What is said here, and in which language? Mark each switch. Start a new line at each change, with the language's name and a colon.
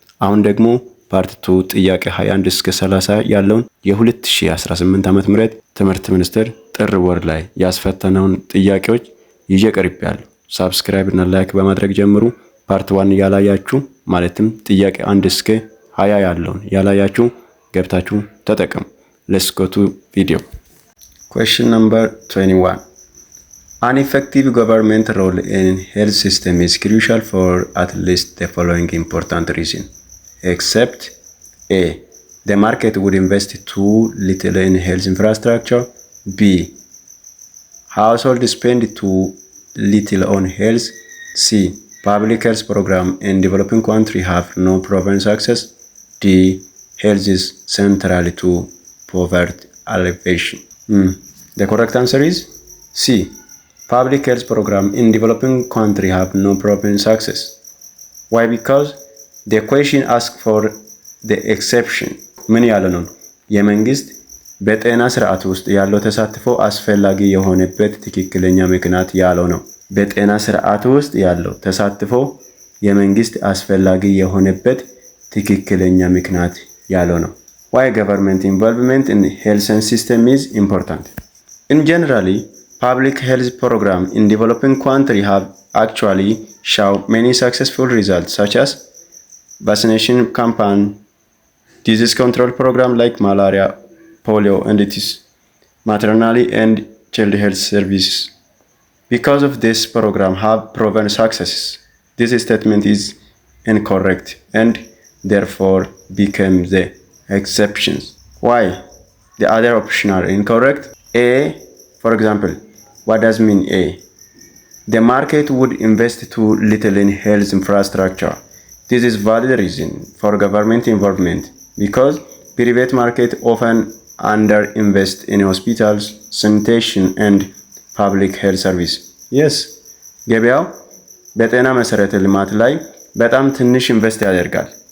Amharic: አሁን ደግሞ ፓርት 2 ጥያቄ 21 እስከ 30 ያለውን የ2018 ዓመተ ምህረት ትምህርት ሚኒስቴር ጥር ወር ላይ ያስፈተነውን ጥያቄዎች ይዤ ቀርቤያለሁ። ሰብስክራይብ እና ላይክ በማድረግ ጀምሩ። ፓርት 1 ያላያችሁ ማለትም ጥያቄ 1 እስከ 20 ያለውን ያላያችሁ ገብታችሁ ተጠቀሙ።
English: Let's go to video. Question number 21. An effective government role in health system is crucial for at least the following important reason. Except A. The market would invest too little in health infrastructure. B. Households spend too little on health. C. Public health program in developing countries have no proven success. D. Health is central to poverty alleviation. The correct answer is C. Public health program in developing countries have no proven success. Why? Because the question asks for the exception.
Amharic: ምን ያለ ነው? የመንግስት በጤና ስርዓት ውስጥ ያለው ተሳትፎ አስፈላጊ የሆነበት ትክክለኛ ምክንያት ያለው ነው። በጤና ስርዓት ውስጥ ያለው ተሳትፎ የመንግስት አስፈላጊ የሆነበት ትክክለኛ ምክንያት ያለው ነው።
English: Why government involvement in health system is important? In generally, public health program in developing countries have actually shown many successful results such as vaccination campaign, disease control program like malaria, polio and Ethio, maternity and child health services. Because of this program have proven successes. This statement is incorrect and therefore became the exceptions. Why? The other options are incorrect. A, for example, what does mean A? The market would invest too little in health infrastructure. This is valid reason for government involvement because private market often underinvest in hospitals, sanitation and
Amharic: ፐብሊክ ሄልት ሰርቪስ የስ ገበያው በጤና መሰረተ ልማት ላይ በጣም ትንሽ ኢንቨስት ያደርጋል።